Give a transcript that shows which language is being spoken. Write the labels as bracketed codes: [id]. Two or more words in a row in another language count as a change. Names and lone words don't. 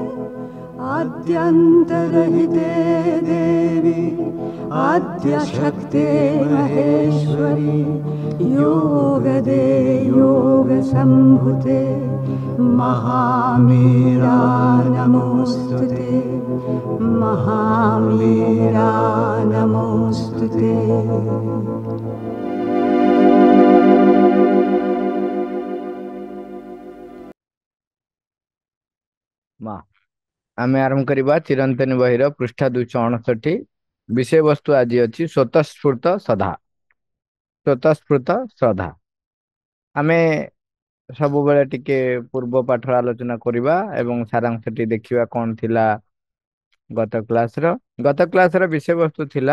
[sa] आद्यन्तरहिते देवी आद्यशक्ते महेश्वरी योगदे योगसम्भुते महामीरा नमोऽस्तु ते। महामीरा नमोऽस्तु ते। [or] ମା ଆମେ ଆରମ୍ଭ କରିବା ଚିରନ୍ତନ ବହିର ପୃଷ୍ଠା 269। ବିଷୟ ବସ୍ତୁ ଆଜି ଅଛି ସ୍ୱତଃସ୍ଫୂର୍ତ୍ତ ଶ୍ରଦ୍ଧା। ସ୍ୱତଃସ୍ଫୂର୍ତ୍ତ ଶ୍ରଦ୍ଧା ଆମେ ସବୁବେଳେ ଟିକେ ପୂର୍ବ ପାଠ ଆଲୋଚନା କରିବା ଏବଂ ସାରାଂଶଟି ଦେଖିବା କଣ ଥିଲା ଗତ କ୍ଲାସ ର ବିଷୟ ବସ୍ତୁ ଥିଲା।